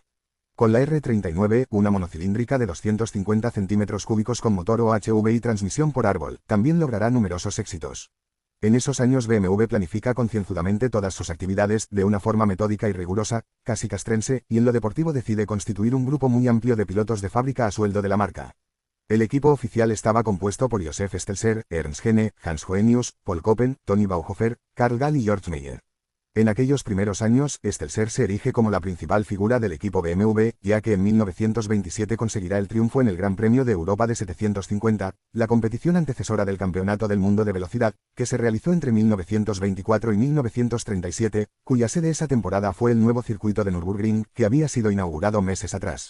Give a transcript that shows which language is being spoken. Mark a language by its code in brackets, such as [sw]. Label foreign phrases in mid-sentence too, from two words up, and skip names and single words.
[es] Con la R39, una monocilíndrica de 250 centímetros cúbicos con motor OHV y transmisión por árbol, también logrará numerosos éxitos. En esos años BMW planifica concienzudamente todas sus actividades, de una forma metódica y rigurosa, casi castrense, y en lo deportivo decide constituir un grupo muy amplio de pilotos de fábrica a sueldo de la marca. El equipo oficial estaba compuesto por Josef Stelzer, Ernst Henne, Hans Joenius, Paul Koppen, Tony Bauhofer, Karl Gall y George Meyer. En aquellos primeros años, Stelzer se erige como la principal figura del equipo BMW, ya que en 1927 conseguirá el triunfo en el Gran Premio de Europa de 750, la competición antecesora del Campeonato del Mundo de Velocidad, que se realizó entre 1924 y 1937, cuya sede esa temporada fue el nuevo circuito de Nürburgring, que había sido inaugurado meses atrás.